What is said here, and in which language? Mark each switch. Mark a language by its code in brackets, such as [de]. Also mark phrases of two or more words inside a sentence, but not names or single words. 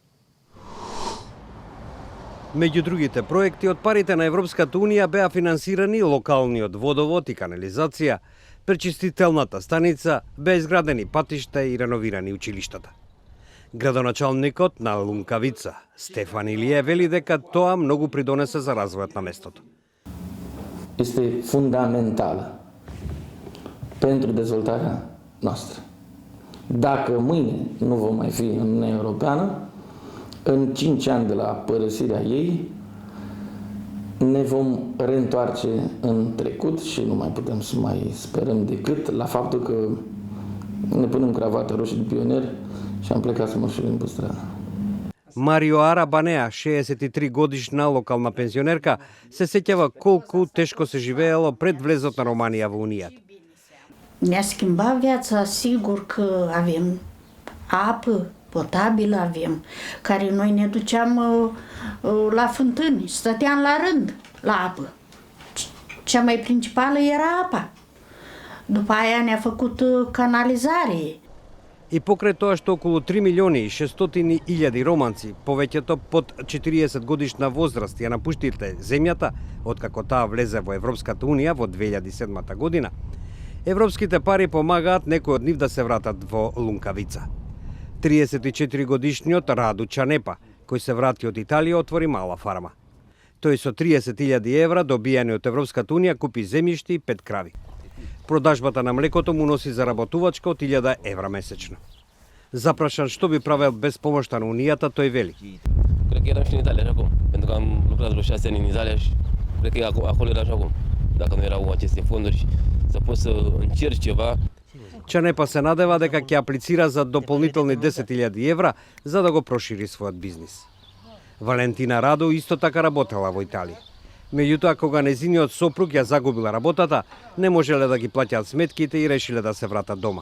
[mk] Меѓу другите проекти од парите на Европската унија беа финансирани локалниот водовод и канализација, пречистителната станица, беа изградени патишта и реновирани училиштата. Градоначалникот на Лункавица, Стефан Илие, вели дека тоа многу придонесе за развојот на местото. [ro] Este fundamentală pentru dezvoltarea noastră. Dacă mâine nu vom mai fi în Uniunea Europeană, în 5 ani de la părăsirea ei, ne vom reîntoarce în trecut și nu mai putem să mai sperăm decât la faptul că ne punem cravată roșie de pionier și am plecat să mărșălim pe stradă. [mk] Марио Арабанеа, 63-годишна локална пензионерка, се сеќава колку тешко се живеело пред влезот на Романија во Унијата. [ro] Ne-a schimbat viața, sigur că avem apă potabilă, avem, care noi ne duceam la fântâni, stăteam la rând la apă. Cea mai principală era apa. După aia ne-a făcut canalizare. [mk] И покрај тоа што околу 3 милиони и 600 илјади романци, повеќето под 40 годишна возраст, ја напуштиле земјата, откако таа влезе во Европската Унија во 2007 година, европските пари помагаат некои од нив да се вратат во Лункавица. 34 годишниот Раду Чанепа, кој се врати од Италија, отвори мала фарма. Тој со 30.000 евра добијани од Европската Унија купи земјишти и 5 крави. Продажбата на млекото му носи заработувачка од 1000 евра месечно. Запрашан што би правел без помошта на Унијата, тој вели. [ro] Cred că eram și în Italia și acum, pentru că am lucrat vreo 6 ani în Italia și cred că acolo era și acum, dacă nu erau aceste fonduri și să pot să încerc ceva. [mk] Чанепа се надева дека ќе аплицира за дополнителни 10.000 евра за да го прошири својот бизнис. Валентина Радо исто така работела во Италија. Меѓутоа, кога незиниот сопруг ја загубила работата, не можеле да ги плаќаат сметките и решиле да се вратат дома.